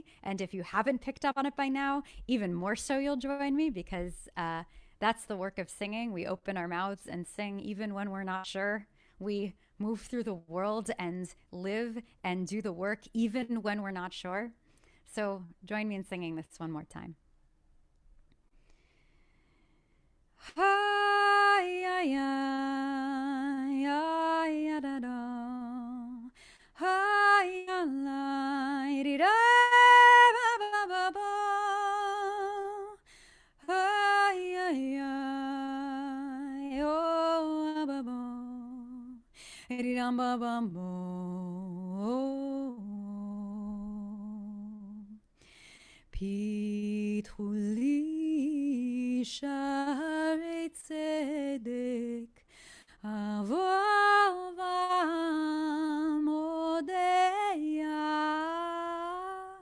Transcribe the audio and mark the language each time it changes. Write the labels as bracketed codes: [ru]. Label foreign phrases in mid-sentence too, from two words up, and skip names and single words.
[en] And if you haven't picked up on it by now, even more so you'll join me, because that's the work of singing. We open our mouths and sing even when we're not sure. We move through the world and live and do the work even when we're not sure. So join me in singing this one more time. Hi, ay, ay, ay, ay, da, da. Hi, ay, di, da, ba, ba, ba, ba. Hi, ay, ay, oh, ba, ba, di, da, ba, ba, ba. [he] פתחו לי שערי צדק אבוא בם אודה יה.